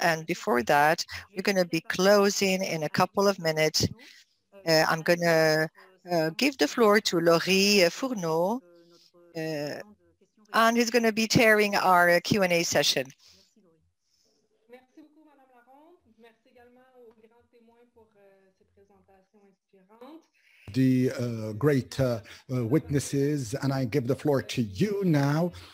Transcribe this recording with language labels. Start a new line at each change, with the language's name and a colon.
English: And before that, we're going to be closing in a couple of minutes. I'm going to give the floor to Laurie Fourneau, and he's going to be chairing our Q&A session.
French: Merci beaucoup, Madame Laronde. Merci également aux grands témoins pour ces présentations inspirantes.
English: The great witnesses, and I give the floor to you now.